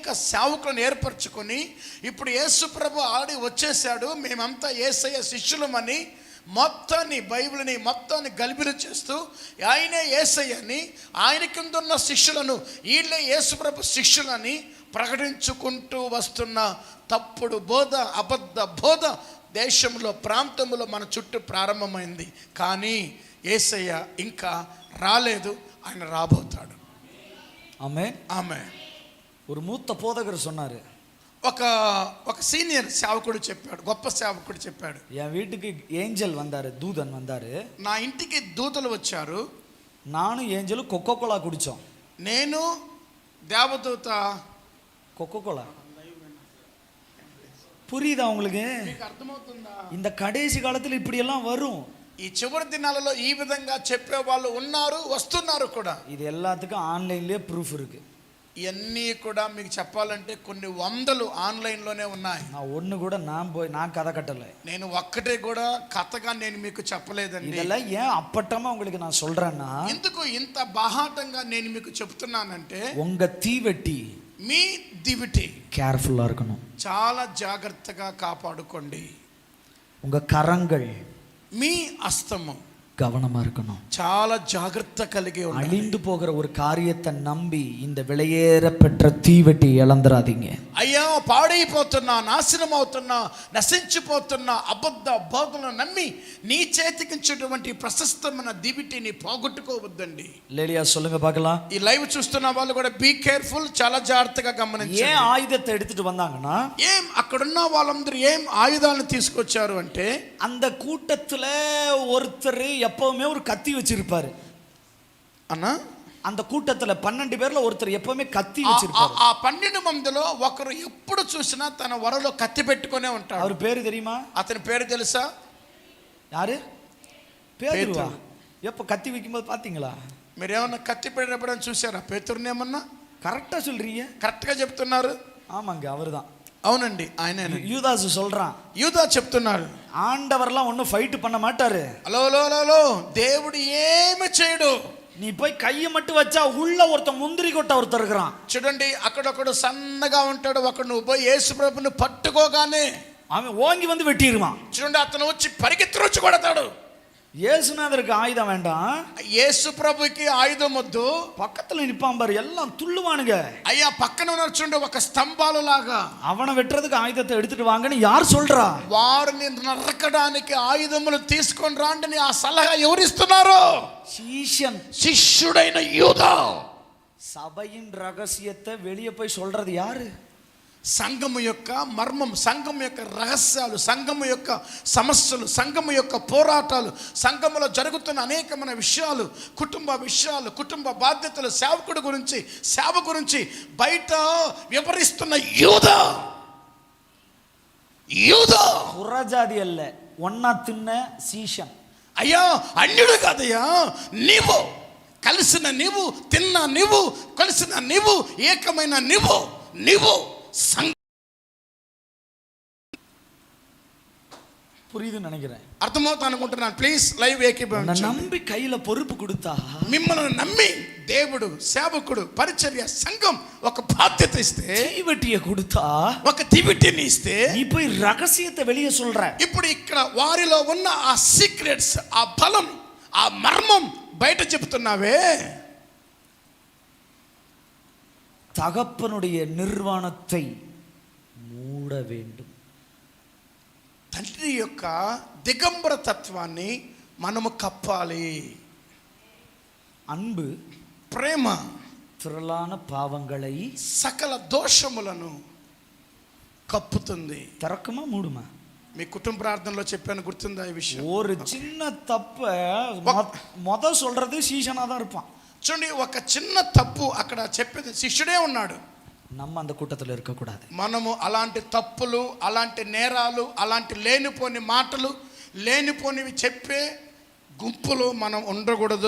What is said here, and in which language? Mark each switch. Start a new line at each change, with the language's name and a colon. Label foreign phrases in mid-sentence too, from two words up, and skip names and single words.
Telugu: సేవకులను ఏర్పరచుకొని ఇప్పుడు యేసు ప్రభు ఆడి వచ్చేసాడు, మేమంతా యేసయ్య శిష్యులమని మొత్తాన్ని, బైబిల్ని మొత్తాన్ని గలిబిలి చేస్తూ ఆయనే యేసయ్యని, ఆయన కింద ఉన్న శిష్యులను వీళ్ళే యేసు ప్రభు శిష్యులని ప్రకటించుకుంటూ వస్తున్న తప్పుడు బోధ, అబద్ధ బోధ దేశంలో, ప్రాంతంలో మన చుట్టూ ప్రారంభమైంది. కానీ యేసయ్య ఇంకా రాలేదు, ఆయన రాబోతాడు. ఆమేన్. ఆమేన్.
Tamil: ஒரு மூத்த போதகர் சொன்னாரு,
Telugu: ఒక సీనియర్ సేవకుడు చెప్పాడు, గొప్ప సేవకుడు చెప్పాడు,
Tamil: என் வீட்டுக்கு ஏஞ்சல் வந்தாரு, தூதன் வந்தாரு.
Telugu: నా ఇంటికి దూతలు వచ్చారు,
Tamil: நானும் ஏஞ்சலும் கொக்கோகோலா குடிச்சோம்.
Telugu: నేను దేవదూత
Tamil: கொக்கோகோலா புரியுதா உங்களுக்கு?
Telugu: అర్థమవుతుందా?
Tamil: இந்த கடைசி காலத்தில் இப்படி எல்லாம் வரும்.
Telugu: ఈ చివరి దినాలలో ఈ విధంగా చెప్పే వాళ్ళు ఉన్నారు, వస్తున్నారు కూడా.
Tamil: இது எல்லாத்துக்கும் ஆன்லைன்லயே ப்ரூஃப் இருக்கு.
Telugu: ఇవన్నీ కూడా మీకు చెప్పాలంటే కొన్ని వందలు ఆన్లైన్లోనే ఉన్నాయి.
Tamil: நான் ஒன்று கூட நான் கதை கட்டலை.
Telugu: నేను ఒక్కటే కూడా కథగా నేను మీకు చెప్పలేదండి.
Tamil: இதெல்லாம் ஏன் அப்பட்டமா உங்களுக்கு நான் சொல்றேன்னா,
Telugu: ఎందుకు ఇంత బాహాటంగా నేను మీకు చెప్తున్నానంటే,
Tamil: உங்க தீவெட்டி,
Telugu: మీ దివిటి
Tamil: கேர்ஃபுல்லா இருக்கணும்.
Telugu: చాలా జాగ్రత్తగా కాపాడుకోండి.
Tamil: உங்க கரங்கள்,
Telugu: మీ హస్తము,
Tamil: கவனமா இருக்கணும்.
Telugu: చాలా జాగ్రత్త కలిగి ఉండాలి.
Tamil: அழிந்து போகிற ஒரு காரியத்தை நம்பி இந்த விலையேற பெற்ற தீவெட்டி இழந்துராதீங்க.
Telugu: అయ్యా పాడైపోతున్నా, నాశనం అవుతున్నా, నశించిపోతున్నా అబద్ధ బోధలను నమ్మి నీ చేతికించేటువంటి ప్రశస్తమైన దివిటిని పోగొట్టుకోవద్దండి.
Tamil: లేలియా சொல்லுங்க பார்க்கலாம்.
Telugu: ఈ లైవ్ చూస్తున్న వాళ్ళు కూడా
English: be careful,
Telugu: చాలా జాగ్రత్తగా గమనించండి.
Tamil: ஏன் ஆயுதத்தை எடுத்துட்டு வந்தாங்கன்னா,
Telugu: ఏం అక్కడున్న వాళ్ళందరూ ఏం ఆయుధాలను తీసుకొచ్చారు అంటే,
Tamil: அந்த கூட்டத்துல ஒருத்தர் எப்பவுமே ஒரு கத்தி வச்சிருப்பாரு.
Telugu: అన్నా
Tamil: அந்த கூட்டத்துல 12 பேர்ல ஒருத்தர் எப்பவுமே கத்தி வச்சிருப்பாரு.
Telugu: ఆ 12 మందిలో ఒకరు ఎప్పుడు చూసినా తన వరలో కత్తి పెట్టుకునే ఉంటాడు.
Tamil: அவர் பேரு தெரியுமா?
Telugu: అతని పేరు తెలుసా?
Tamil: யாரு? பேதுருவா. எப்ப கத்தி வைக்கும்போது பாத்தீங்களா?
Telugu: మీరేమన్నా కత్తి పెట్టినప్పుడు చూసారా పేతురుని? ఏమన్నా
Tamil: கரெக்டா சொல்றீங்க.
Telugu: కరెక్ట్గా చెప్తున్నారు.
Tamil: ஆமாங்க, அவர்தான்.
Telugu: అవునండి, ఆయన
Tamil: யூதாஸ் சொல்றான்.
Telugu: యూదా చెప్తున్నాడు,
Tamil: ஆண்டவர்லாம் ஒன்னும் ஃபைட் பண்ண மாட்டாரு.
English: hello hello hello,
Telugu: దేవుడు ఏమి చేయడు.
Tamil: நீ போய் கையை மட்டும் வச்சா உள்ள ஒருத்த முந்திரி கொட்ட ஒருத்தர் இருக்கிறான்.
Telugu: చూడండి, అక్కడొకడు సన్నగా ఉంటాడు, ఒకడు నువ్వు పోయి యేసు ప్రభుని పట్టుకోగానే
Tamil: அவன் ஓங்கி வந்து வெட்டிடுவான்.
Telugu: చూడండి, అతను వచ్చి పరిగెత్తి వచ్చి కొడతాడు.
Tamil: இயேசுநாதருக்கு ஆயுதம் வேண்டாம்,
Telugu: యేసు ప్రభుకి ఆయుధం వద్దు.
Tamil: பக்கத்துல நிப்பான் பாரு, எல்லாம் துள்ளுவானுங்க.
Telugu: అయ్యా పక్కన ఉన్నారు చూడండి, ఒక స్తంభాలు లాగా.
Tamil: அவனை வெட்டுறதுக்கு ஆயுதத்தை எடுத்துட்டு வாங்கன்னு யார் சொல்றா?
Telugu: వారిని నరకడానికి ఆయుధములు తీసుకొని రాండి ఆ సలహా ఎవరిస్తున్నారు?
Tamil: சீஷன்,
Telugu: శిష్యుడైన యూదా.
Tamil: சபையின் ரகசியத்தை வெளியே போய் சொல்றது யாரு?
Telugu: సంఘము యొక్క మర్మం, సంఘము యొక్క రహస్యాలు, సంఘము యొక్క సమస్యలు, సంఘము యొక్క పోరాటాలు, సంఘములో జరుగుతున్న అనేకమైన విషయాలు, కుటుంబ విషయాలు, కుటుంబ బాధ్యతలు, సేవకుడి గురించి, సేవ గురించి బయట వివరిస్తున్న యూదా. యూదా
Tamil: புறஜாதி அல்ல, ஒன்னா தின்ன சீஷன்.
Telugu: అయ్యా అన్యుడు కాదయ్యా, నీవు కలిసిన నీవు, తిన్న నీవు, కలిసిన నీవు, ఏకమైన నీవు, నీవు
Tamil: புரியுது நினைக்கிறேன்,
Telugu: అర్థమవుతా అనుకుంటున్నాను.
English: please live
Telugu: ఏకీభవించండి.
Tamil: நம்பி கையில பொறுப்பு கொடுத்தா,
Telugu: మిమ్మల్ని నమ్మి దేవుడు, సేవకుడు, పరిచర్య, సంఘం ఒక బాధ్యత ఇస్తే,
Tamil: தீவெட்டியை கொடுத்தா,
Telugu: ఒక దివిటిని ఇస్తే,
Tamil: நீ போய் ரகசியத்தை வெளியே சொல்ற.
Telugu: ఇప్పుడు ఇక్కడ వారిలో ఉన్న ఆ సీక్రెట్స్, ఆ బలం, ఆ మర్మం బయట చెప్తున్నావే.
Tamil: தகப்பனுடைய நிர்வாணத்தை மூட வேண்டும்.
Telugu: తండ్రి యొక్క దిగంబర తత్వాన్ని మనము కప్పాలి.
Tamil: அன்பு,
Telugu: ప్రేమ
Tamil: திரளான பாவங்களை
Telugu: సకల దోషములను కప్పుతుంది.
Tamil: திறக்குமா மூடுமா?
Telugu: మీ కుటుంబ ప్రార్థనలో చెప్పాను, గుర్తుందా ఈ విషయం?
Tamil: ஒரு சின்ன தப்ப மொத சொல்றது சீசனா தான் இருப்பான்.
Telugu: చూడండి, ఒక చిన్న తప్పు అక్కడ చెప్పేది శిష్యుడే ఉన్నాడు.
Tamil: நம்ம அந்த கூட்டத்தில் இருக்கக்கூடாது.
Telugu: మనము అలాంటి తప్పులు, అలాంటి నేరాలు, అలాంటి లేనిపోని మాటలు, లేనిపోనివి చెప్పే గుంపులో మనం ఉండకూడదు.